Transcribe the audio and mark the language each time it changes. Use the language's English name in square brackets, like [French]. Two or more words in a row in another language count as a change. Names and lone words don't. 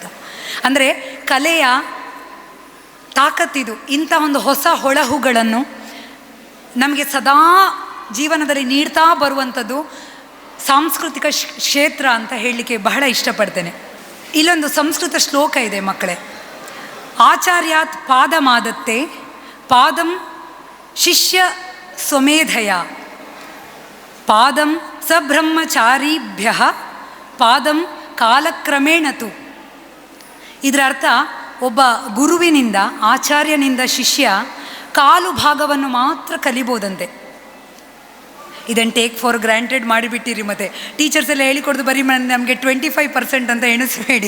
[Kannada] ಅಂದರೆ ಕಲೆಯ ತಾಕತ್ತಿದು. ಇಂಥ ಒಂದು ಹೊಸ ಹೊಳಹುಗಳನ್ನು ನಮಗೆ ಸದಾ ಜೀವನದಲ್ಲಿ ನೀಡ್ತಾ ಬರುವಂಥದ್ದು ಸಾಂಸ್ಕೃತಿಕ ಕ್ಷೇತ್ರ ಅಂತ ಹೇಳಲಿಕ್ಕೆ ಬಹಳ ಇಷ್ಟಪಡ್ತೇನೆ. ಇಲ್ಲೊಂದು ಸಂಸ್ಕೃತ ಶ್ಲೋಕ ಇದೆ ಮಕ್ಕಳೇ. [Sanskrit] ಆಚಾರ್ಯಾತ್ ಪಾದಮಾದತ್ತೆ ಪಾದಂ ಶಿಷ್ಯ ಸ್ವಮೇಧಯ ಪಾದಂ ಸಬ್ರಹ್ಮಚಾರಿಭ್ಯ ಪಾದಂ ಕಾಲಕ್ರಮೇಣತು. [Kannada] ಇದರ ಅರ್ಥ, ಒಬ್ಬ ಗುರುವಿನಿಂದ, ಆಚಾರ್ಯನಿಂದ ಶಿಷ್ಯ ಕಾಲು ಭಾಗವನ್ನು ಮಾತ್ರ ಕಲಿಬೋದಂತೆ. ಇದನ್ನು [English] take for granted [Kannada] ಮಾಡಿಬಿಟ್ಟಿರಿ. ಮತ್ತು ಟೀಚರ್ಸ್ ಎಲ್ಲ ಹೇಳಿಕೊಡ್ದು ಬರೀ ನಮಗೆ 25% ಅಂತ ಎಣಿಸಬೇಡಿ.